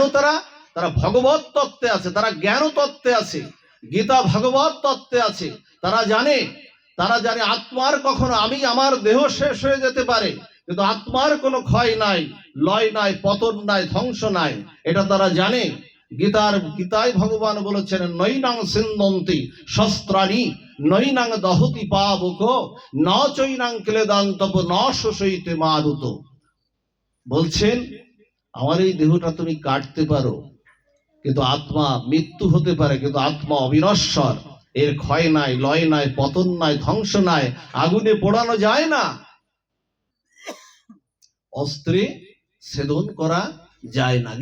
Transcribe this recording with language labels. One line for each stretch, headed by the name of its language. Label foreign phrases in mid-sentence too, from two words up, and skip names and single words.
Bangla: তারা ভগবত তত্ত্বে আছে, তারা জ্ঞান তত্ত্বে আছে, গীতা ভগবত তত্ত্বে আছে। তারা জানে আত্মার কখনো, আমার দেহ শেষ হয়ে যেতে পারে, কিন্তু আত্মার কোনো ক্ষয় নাই, লয় নাই, পতন নাই, ধ্বংস নাই, এটা তারা জানে। গীতায় ভগবান বলেছেন,
Sanskrit: नैनं छिन्दन्ति शस्त्राणि नैनं दहति पावकः न चैनं क्लेदयन्त्यापो न शोषयति मारुतः।
Bangla: বলছেন আমার এই দেহটা তুমি কাটতে পারো, কিন্তু আত্মা মৃত্যু হতে পারে, কিন্তু আত্মা অবিনশ্বর, এর ক্ষয় নাই, লয় নাই, পতন নাই, ধ্বংস নাই, আগুনে পোড়ানো যায় না, অস্ত্রে ছেদন করা যায় না।